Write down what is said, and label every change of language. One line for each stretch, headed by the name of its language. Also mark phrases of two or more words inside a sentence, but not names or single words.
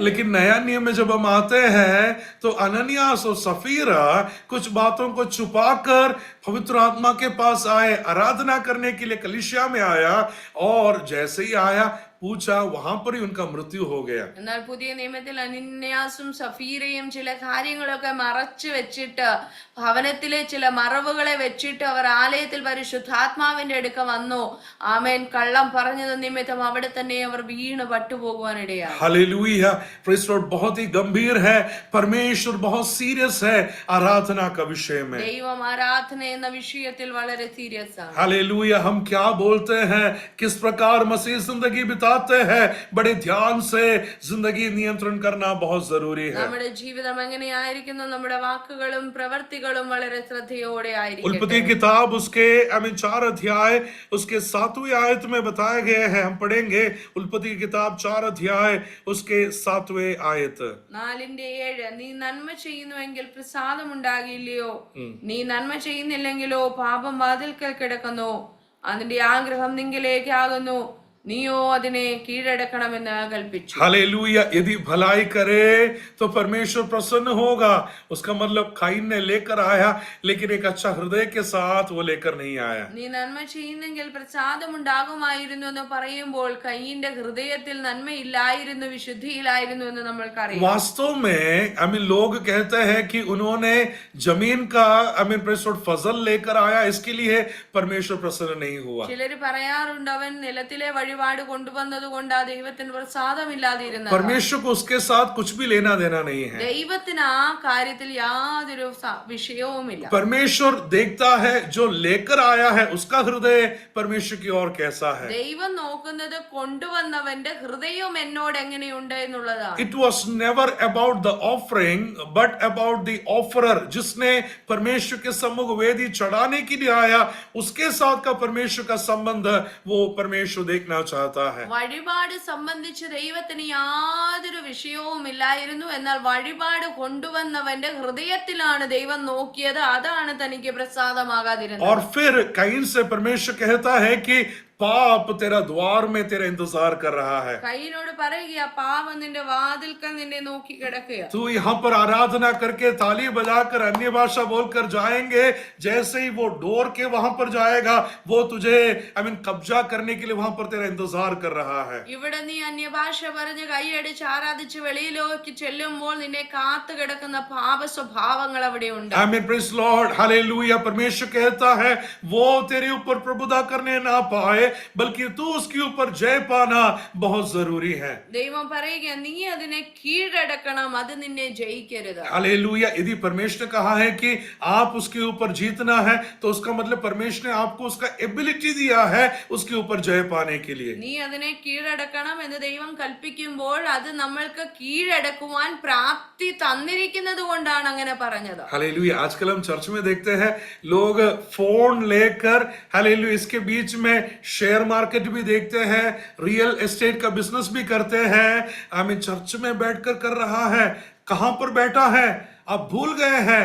Hindi: लेकिन नया नियम में जब हम आते हैं तो अननियास और सफीरा कुछ बातों को छुपाकर पवित्र आत्मा के पास आए, आराधना करने के लिए कलीसिया में आया, और जैसे ही आया पूछा, वहां पर ही उनका मृत्यु हो गया.
Malayalam: എന്നാൽ പുതിയ നിയമത്തിൽ അനന്യാസും സഫീരയും ചില കാര്യങ്ങളൊക്കെ മറച്ചു വെച്ചിട്ട് ഭവനത്തിലെ ചില മറവുകളെ വെച്ചിട്ട് അവർ ആലയത്തിൽ പരിശുദ്ധാത്മാവിന്റെ അടുക്ക വന്നു. ആമേൻ. കള്ളം പറഞ്ഞത് നിമിത്തം അവിടെ തന്നെ അവർ വീണ് പട്ടുപോകുവാനിടയായി.
English: hallelujah, praise Lord.
Hindi: बहुत ही गंभीर है, परमेश्वर बहुत सीरियस है आराधना का विषय में.
Malayalam: ദൈവം ആരാധന എന്ന വിഷയത്തിൽ വളരെ സീരിയസ് ആണ്.
Hindi: हालेलुया. हम क्या बोलते हैं, किस प्रकार मसीह जिंदगी बिताते हैं, बड़े ध्यान से जिंदगी नियंत्रण करना बहुत जरूरी है.
Malayalam: നമ്മുടെ ജീവിതം എങ്ങനെയായിരിക്കുന്നു, നമ്മുടെ വാക്കുകളും പ്രവർത്തികളും വളരെ ശ്രദ്ധയോടെ ആയിരിക്കും.
Hindi: उल्पत्ति किताब उसके 4 अध्याय उसके 7वीं आयत में बताए गए हैं. हम पढ़ेंगे उल्पत्ति की किताब 4 अध्याय उसके 7वें आयत.
Malayalam: 4:7 നീ നന്മ ചെയ്യുന്നുവെങ്കിൽ പ്രസാദമുണ്ടാകില്ലയോ, നീ നന്മ ചെയ്യുന്നില്ലെങ്കിലോ പാപം വാതിൽക്കൽ കിടക്കുന്നു, അതിന്റെ ആഗ്രഹം നിങ്കിലേക്കാകുന്നു, നീയോ അതിനെ കീഴടക്കണമെന്ന് കൽപ്പിച്ചു.
Hindi: हालेलुया. यदि भलाई करे तो परमेश्वर प्रसन्न होगा. उसका मतलब काइन ने लेकर आया, लेकिन एक अच्छा हृदय के साथ वो लेकर नहीं आया.
Malayalam: നീ നന്മ ചെയ്യുന്നെങ്കിൽ പ്രസാദമുണ്ടാകുമായിരുന്നു എന്ന് പറയുമ്പോൾ കയ്യിന്റെ ഹൃദയത്തിൽ നന്മയില്ലായിരുന്നു, വിശുദ്ധിയിലായിരുന്നു എന്ന് നമ്മൾക്കറിയാം.
Hindi: वास्तव में लोग कहते हैं कि उन्होंने जमीन का फजल लेकर आया, इसके लिए परमेश्वर प्रसन्न नहीं हुआ.
Malayalam: ചിലര് പറയാറുണ്ട്, അവൻ നിലത്തിലെ വഴിപാട് കൊണ്ടുവന്നത് കൊണ്ട് ആ ദൈവത്തിന് പ്രസാദമില്ലാതിരുന്നു.
Hindi: परमेश्वर को उसके साथ कुछ भी लेना देना नहीं है.
Malayalam: ദൈവത്തിന് ആ കാര്യത്തിൽ യാതൊരു വിഷയവുമില്ല.
Hindi: परमेश्वर देखता है जो लेकर आया है उसका हृदय परमेश्वर की ओर कैसा है.
Malayalam: ദൈവം നോക്കുന്നത് കൊണ്ടുവന്നവന്റെ ഹൃദയം എന്നോട് എങ്ങനെയുണ്ട് എന്നുള്ളതാണ്.
English: It was never about the offering but about the offerer.
Hindi: जिसने परमेश्वर के सम्मुख वेदी चढ़ाने के लिए आया, उसके साथ का परमेश्वर का संबंध वो परमेश्वर देखना चाहता है.
Malayalam: വഴിപാട് സംബന്ധിച്ച് ദൈവത്തിന് യാതൊരു വിഷയവുമില്ലായിരുന്നു. എന്നാൽ വഴിപാട് കൊണ്ടുവന്നവന്റെ ഹൃദയത്തിലാണ് ദൈവം നോക്കിയത്. അതാണ് തനിക്ക് പ്രസാദമാകാതിരുന്നത്.
Hindi: और फिर कईन से परमेश्वर कहता है कि पाप तेरा द्वार में तेरा इंतजार कर रहा है.
Malayalam: കയ്യിനോട് പറയുക, പാപം നിന്റെ വാതിൽക്കൽ നിന്നെ നോക്കി കിടക്കുക.
Hindi: तू यहाँ पर आराधना करके ताली बजाकर अन्य भाषा बोलकर जाएंगे, जैसे ही वो डोर के वहां पर जाएगा, वो तुझे कब्जा करने के लिए वहां पर तेरा इंतजार कर रहा है.
Malayalam: ഇവിടെ നീ അന്യഭാഷ പറഞ്ഞ് കൈയടിച്ച് ആരാധിച്ച് വെളിയിലേക്ക് ചെല്ലുമ്പോൾ നിന്നെ കാത്തു കിടക്കുന്ന പാപ സ്വഭാവങ്ങൾ അവിടെ ഉണ്ട്.
English: praise Lord. hallelujah.
Hindi: परमेश्वर कहता है वो तेरे ऊपर प्रभुता करने ना पाए, बल्कि तू उसके ऊपर जय पाना बहुत जरूरी है.
Malayalam: ദൈവം പറയുക, നീ അതിനെ കീഴടക്കണം, അത് നിന്നെ ജയിക്കരുത്.
Hindi: हालेलुया. यदि परमेश्वर ने कहा है कि आप उसके ऊपर जीतना है, तो उसका मतलब परमेश्वर ने आपको उसका एबिलिटी दिया है उसके ऊपर जय पाने के लिए.
Malayalam: നീ അതിനെ കീഴടക്കണം എന്ന് ദൈവം കൽപ്പിക്കുമ്പോൾ അത് നമ്മൾക്ക് കീഴടക്കുവാൻ പ്രാപ്തി തന്നിരിക്കുന്നത് കൊണ്ടാണ് അങ്ങനെ പറഞ്ഞത്.
Hindi: हालेलुया. आजकल हम चर्च में देखते हैं लोग फोन लेकर, हालेलुया, इसके बीच में
English: share market
Hindi: भी देखते हैं,
English: real estate
Hindi: का बिजनेस भी करते हैं. चर्च में बैठकर कर रहा है. कहां पर बैठा है आप भूल गए हैं.